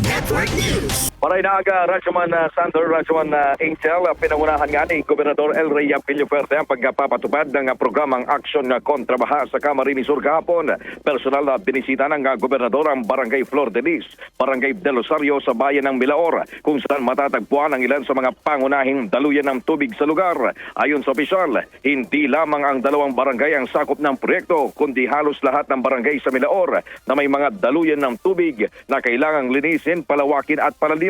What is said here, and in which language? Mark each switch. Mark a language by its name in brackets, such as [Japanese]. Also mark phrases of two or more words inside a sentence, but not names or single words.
[English] Network News. [Bikol] Maray na aga, [Filipino] Radyoman Sander, Radyoman Angel, pinangunahan nga ni Gobernador El Rey Villafuerte ang pagpapatupad ng programang Aksyon kontra Baha sa Camarines Sur kahapon. Personal na binisita ng Gobernador ang Barangay Flor de Lis, Barangay Del Rosario sa bayan ng Milaor, kung saan matatagpuan ang ilan sa mga pangunahing daluyan ng tubig sa lugar. Ayon sa opisyal, hindi lamang ang dalawang barangay ang sakop ng proyekto, kundi halos lahat ng barangay sa Milaor na may mga daluyan ng tubig na kailangang linisin, palawakin at palalimin.